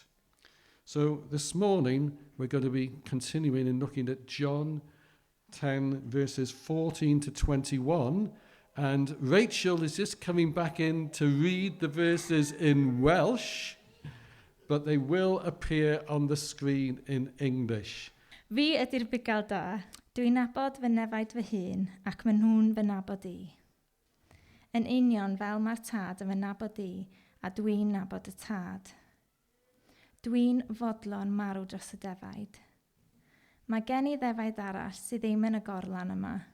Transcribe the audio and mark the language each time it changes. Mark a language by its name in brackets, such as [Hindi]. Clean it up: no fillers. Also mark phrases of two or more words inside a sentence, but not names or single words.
[English] So this morning, we're going to be continuing and looking at John 10, verses 14 to 21. And Rachel is just coming back in to read the verses in Welsh, but they will appear on the screen in English. [Welsh] Fi ydy'r Bugail da. Dwi'n nabod fy nefaid fy hun ac maen nhw'n fy nabod i. Yn union fel mae'r tad yn fy nabod i a dwi'n nabod y tad. Dwi'n fodlon marw dros y defaid. Mae gen i ddefaid arall sydd ddim yn y gorlan yma.